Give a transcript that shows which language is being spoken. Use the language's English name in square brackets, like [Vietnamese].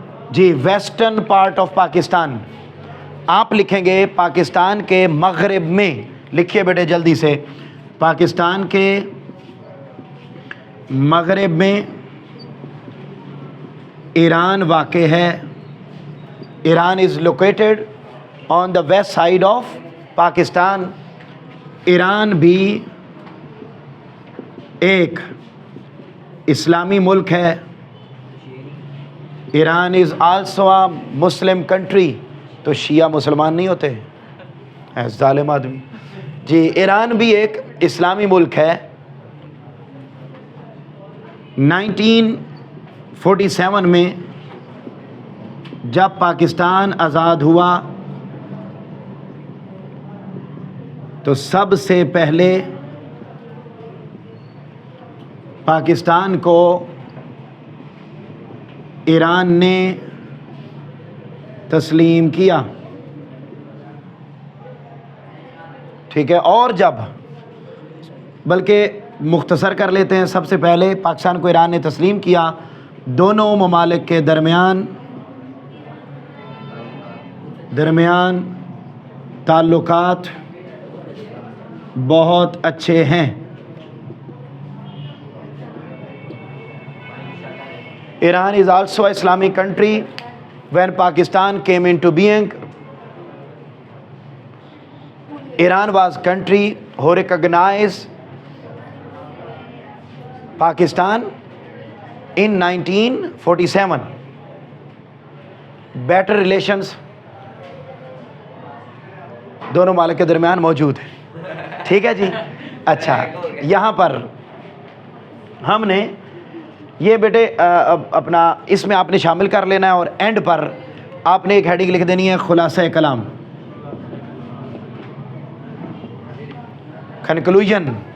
[Urdu] جی [English] western part of Pakistan, [Urdu] آپ لکھیں گے پاکستان کے مغرب میں. لکھیے بیٹے جلدی سے, پاکستان کے مغرب میں ایران واقع ہے. [English] Iran is located on the west side of Pakistan. [Urdu] Iran بھی ایک اسلامی ملک ہے. [English] Iran is also a Muslim country. [Urdu] تو شیعہ مسلمان نہیں ہوتے؟ اے ظالم آدمی. جی ایران بھی ایک اسلامی ملک ہے. 1947 میں جب پاکستان آزاد ہوا تو سب سے پہلے پاکستان کو ایران نے تسلیم کیا. ٹھیک ہے. اور جب بلکہ مختصر کر لیتے ہیں, سب سے پہلے پاکستان کو ایران نے تسلیم کیا. دونوں ممالک کے درمیان تعلقات بہت اچھے ہیں. [English] Iran is also an Islamic country. When Pakistan came into being, Iran was a country who recognized Pakistan in 1947. Better relations [Urdu] دونوں ممالک کے درمیان موجود ہے. ٹھیک ہے جی. اچھا یہاں پر ہم نے یہ بیٹے اپنا اس میں آپ نے شامل کر لینا ہے, اور اینڈ پر آپ نے ایک ہیڈنگ لکھ دینی ہے خلاصہ کلام, کنکلوژن.